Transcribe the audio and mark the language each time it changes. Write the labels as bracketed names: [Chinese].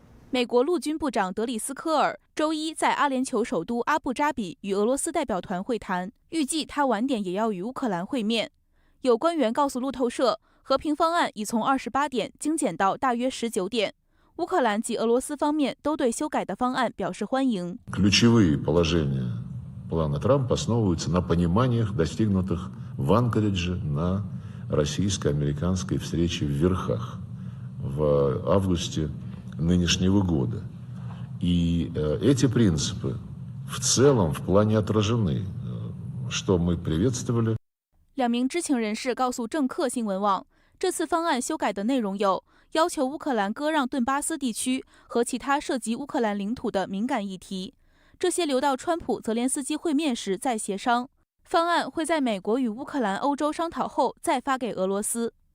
[Chinese] 美国陆军部长德里斯科尔周一在阿联酋首都阿布扎比与俄罗斯代表团会谈，预计他晚点也要与乌克兰会面。有官员告诉路透社，和平方案已从28点精简到大约19点。乌克兰及俄罗斯方面都对修改的方案表示欢迎。 [Russian] Ключевые положения плана Трампа основываются на пониманиях, достигнутых в Анкоридже на российско-американской встрече в Верхах в августе нынешнего года. И эти принципы в целом в плане отражены, что мы приветствовали. [Chinese] 两名知情人士告诉政客新闻网，这次方案修改的内容有要求乌克兰割让顿巴斯地区和其他涉及乌克兰领土的敏感议题，这些留到川普、泽连斯基会面时再协商。方案会在美国与乌克兰、欧洲商讨后再发给俄罗斯。